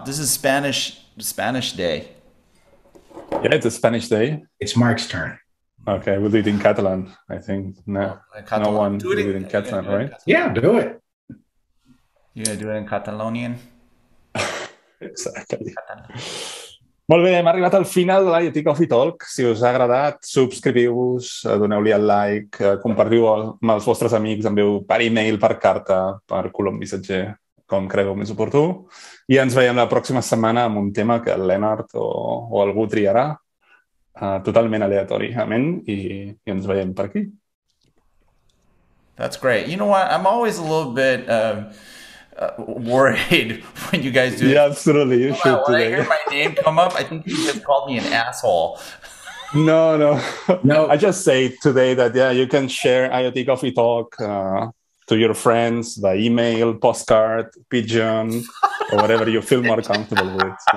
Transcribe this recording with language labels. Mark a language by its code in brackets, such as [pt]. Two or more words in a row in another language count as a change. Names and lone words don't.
[en] This is Spanish Day. Yeah, it's a Spanish day. It's Mark's turn. Okay, we'll do it in Catalan, I think. No one do will do it in Catalan, right? Yeah, do it. You gonna do it in Catalonian? Exactly. [ca] Molt bé, hem arribat al final de l'IoT Coffee Talk. Si us ha agradat, subscriviu-vos, doneu-li el like, compartiu amb els vostres amics, envieu per e-mail, per carta, per colom missatger, com creieu més oportú. I ens veiem la pròxima setmana amb un tema que el Lennart o algú triarà totalment aleatoriament i ens veiem per aquí. [en] That's great. You know what? I'm always a little bit worried when you guys do it. Yeah, absolutely. You should when today. I hear my name come up, I think you just called me an asshole. No. I just say today that, you can share IoT Coffee Talk to your friends by email, postcard, pigeon, or whatever you feel more comfortable with.